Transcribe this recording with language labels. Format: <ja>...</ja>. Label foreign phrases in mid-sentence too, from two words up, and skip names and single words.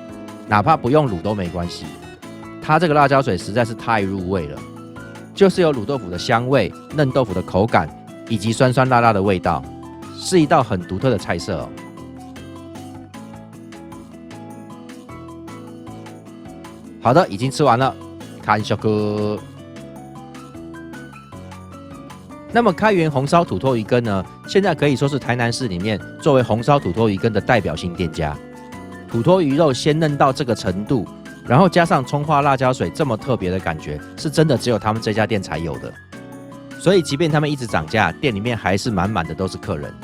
<zh>哪怕不用滷都沒關係，它這個辣椒水實在是太入味了，就是有滷豆腐的香味、嫩豆腐的口感，以及酸酸辣辣的味道，是一道很獨特的菜色哦。好的，已經吃完了，看小哥。那麼開元紅燒土魠魚羹呢，現在可以說是台南市裡面作為紅燒土魠魚羹的代表性店家。土魠魚肉鮮嫩到這個程度，然後加上蔥花辣椒水這麼特別的感覺，是真的只有他們這家店才有的。所以即便他們一直漲價，店裡面還是滿滿的都是客人。</zh>